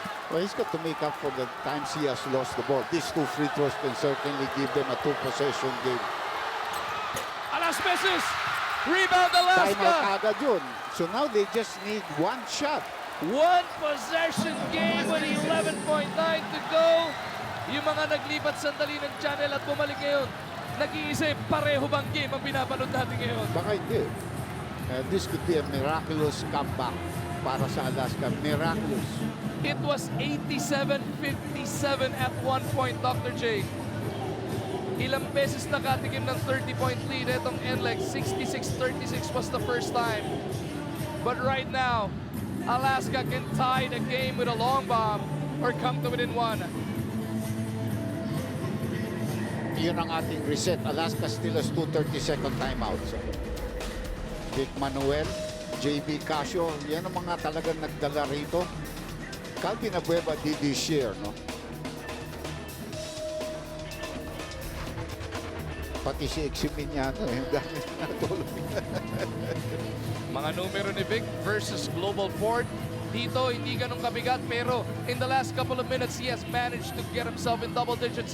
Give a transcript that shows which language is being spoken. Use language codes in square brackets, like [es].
[en] Well, he's got to make up for the times he has lost the ball. These 2 free throws can certainly give them a 2-possession game. Alas misses! Rebound Timeout Alaska! [tl] agad yun. [en] So now they just need 1 shot. 1 possession game with 11.9 to go. [tl] Yung mga naglipat sandali ng channel at bumalik ngayon, nag-iisip, pareho bang game ang pinapanood natin ngayon? Baka hindi. [en] This could be a miraculous comeback [tl] para sa [en] Alaska. Miraculous. It was 87-57 at one point, Dr. J. [tl] Ilang beses nakatikim ng 30-point lead itong NLEX. [en] 66-36 was the first time. But right now, Alaska can tie the game with a long bomb or come to within 1. [tl] Yun ang ating reset. [en] Alaska still has 2 30-second timeouts. [tl] Vic Manuel, JB Casio, yan ang mga talagang nagdala rito. [en] Calvin Abueva did his share, no? [tl] Pati si Eximiniano, yung dami natulog. Mga numero ni Vic versus Global Ford. Dito, hindi ganun kabigat, pero [en] in the last couple of minutes, he has managed to get himself in double digits.